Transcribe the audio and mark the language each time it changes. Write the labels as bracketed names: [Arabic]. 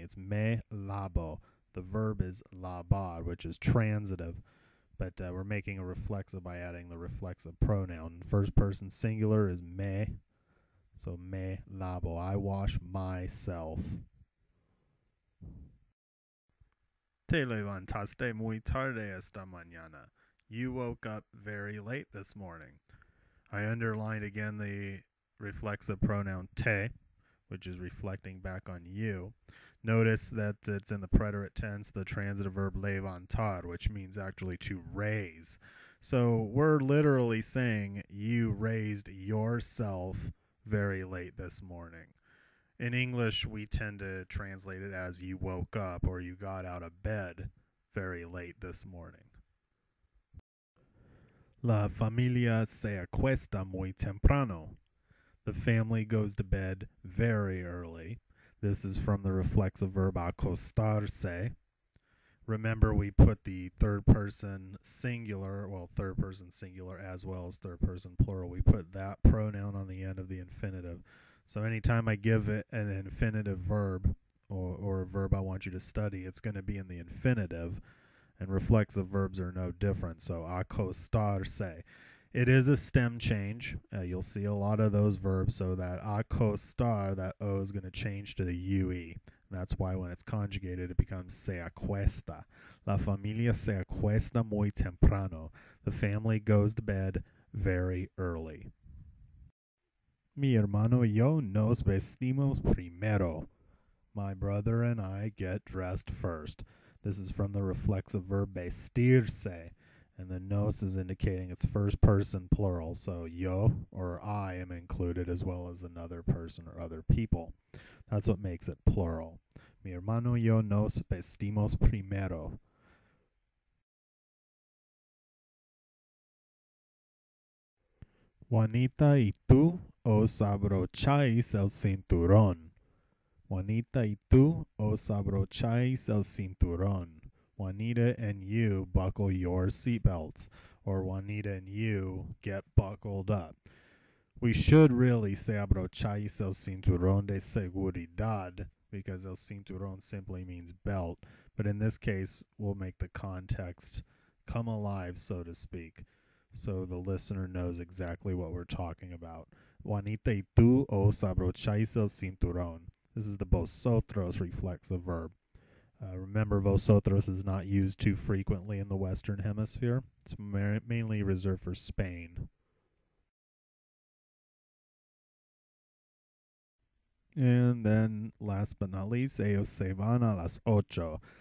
[English] It's [Spanish] me lavo. [English] The verb is lavar, which is transitive, but we're making a reflexive by adding the reflexive pronoun. First person singular is me, so [Spanish] me lavo, [English] I wash myself. [Spanish] Te levantaste muy tarde esta mañana. [English] You woke up very late this morning. I underlined again the reflexive pronoun te, which is reflecting back on you. Notice that it's in the preterite tense, the transitive verb levantar, which means actually to raise. So we're literally saying you raised yourself very late this morning. In English, we tend to translate it as you woke up or you got out of bed very late this morning. [Spanish] La familia se acuesta muy temprano. [English] The family goes to bed very early. This is from the reflexive verb acostarse. Remember, we put the third person singular, as well as third person plural. We put that pronoun on the end of the infinitive. So anytime I give it an infinitive verb or a verb I want you to study, it's going to be in the infinitive. And reflexive verbs are no different. So acostarse. It is a stem change. You'll see a lot of those verbs. So that acostar, that O is going to change to the UE. That's why when it's conjugated, it becomes [Spanish] se acuesta. La familia se acuesta muy temprano. [English] The family goes to bed very early. [Spanish] Mi hermano y yo nos vestimos primero. [English] My brother and I get dressed first. This is from the reflexive verb vestirse, and the nos is indicating it's first person plural, so yo or I am included as well as another person or other people. That's what makes it plural. [Spanish] Mi hermano y yo nos vestimos primero. Juanita y tú os abrocháis el cinturón. Juanita y tú os abrocháis el cinturón. [English] Juanita and you buckle your seatbelts, or Juanita and you get buckled up. We should really say [Spanish] abrocháis el cinturón de seguridad, [English] because [Spanish] el cinturón [English] simply means belt, but in this case we'll make the context come alive, so to speak, so the listener knows exactly what we're talking about. [Spanish] Juanita y tú os abrocháis el cinturón. [English] This is the vosotros reflexive verb. Remember, vosotros is not used too frequently in the Western Hemisphere. It's mainly reserved for Spain. And then, last but not least, [Spanish] ellos se van a las 8.